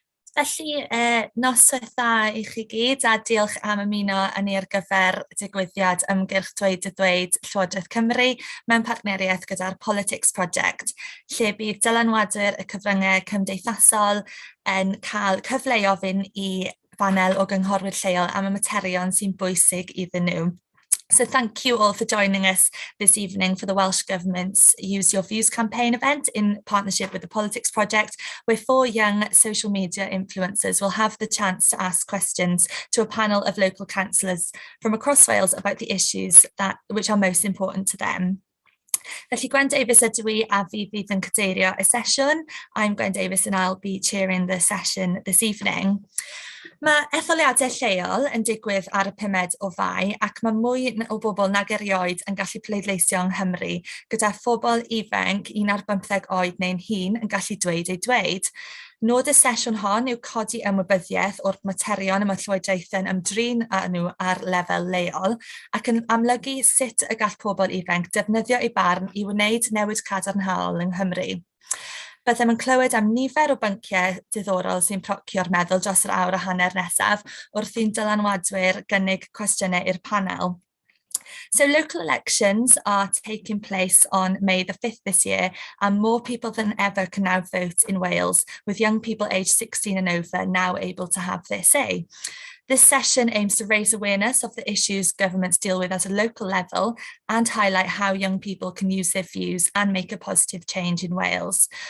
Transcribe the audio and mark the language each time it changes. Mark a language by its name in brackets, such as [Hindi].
[Welsh] Felly, noswaith dda i chi gyd a diolch am ymuno â ni ar gyfer digwyddiad ymgyrch Dweud y Ddweud Llywodraeth Cymru mewn partneriaeth gyda'r Politics Project, lle bydd dylanwadwyr y cyfryngau cymdeithasol yn cael cyfle i ofyn i banel o gynghorwyr lleol am y materion sy'n bwysig iddyn nhw. [English] So thank you all for joining us this evening for the Welsh Government's Use Your Views campaign event in partnership with the Politics Project, where 4 young social media influencers will have the chance to ask questions to a panel of local councillors from across Wales about the issues which are most important to them. [Welsh] Felly Gwen Davies ydw i a fi fydd yn cadeirio y sesiwn. [English] I'm Gwen Davies and I'll be chairing the session this evening. [Welsh] Mae etholiadau lleol yn digwydd ar y 5 o Fai ac mae mwy o bobl nag erioed yn gallu pleidleisio yng Nghymru, gyda phobl ifanc 11 oed neu'n hŷn yn gallu dweud eu dweud. Nod y sesiwn hon yw codi ymwybyddiaeth o'r materion y mae llywodraethau'n ymdrin â nhw ar lefel leol ac yn amlygu sut y gall pobl ifanc defnyddio eu barn i wneud newid cadarnhaol yng Nghymru. Byddem yn clywed am nifer o bynciau diddorol sy'n procio'r meddwl dros yr awr a hanner nesaf wrth i'n dylanwadwyr gynnig cwestiynau i'r panel. [English] So local elections are taking place on May the 5th this year, and more people than ever can now vote in Wales, with young people aged 16 and over now able to have their say. This session aims to raise awareness of the issues governments deal with at a local level and highlight how young people can use their views and make a positive change in Wales.